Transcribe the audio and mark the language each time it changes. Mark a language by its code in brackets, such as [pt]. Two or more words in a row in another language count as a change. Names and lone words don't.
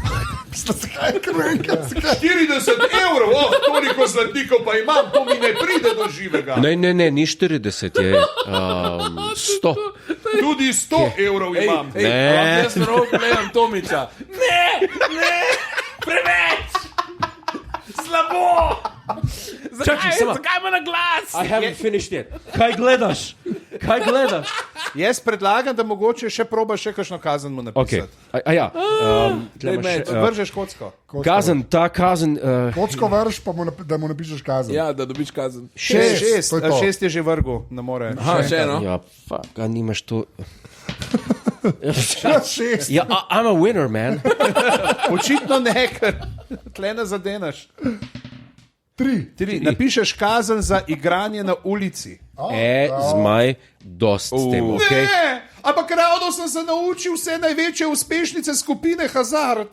[sl] 40 evrov, toliko zlatnikov pa imam, to mi ne pride do živega. Ne, ni 40, je 100. Tudi 100 evrov imam. Jaz rok gledam Tomiča. Ne, preveč! Slabo! Zakaj ima na glas? [en] I haven't finished yet. [sl] Kaj gledaš? Jaz predlagam, da mogoče še probaš še kakšno kazen mu napisati. Okay. Ja. Vržeš kocko. Kazen, ta kazen. Kocko vrš, pa da mu napišeš kazen. Ja, da dobiš kazen. 6 je že vrgel, ne more. Aha, še eno. Ja, fuck, a nimaš to. 6. Ja, [en] I'm a winner, man. [sl] Očitno ne, ker tle ne zadenaš. 3. Napišeš kazen za igranje na ulici. Zmaj, dost s tem, ok? Ne, ampak ravno sem se naučil vse največje uspešnice skupine Hazard.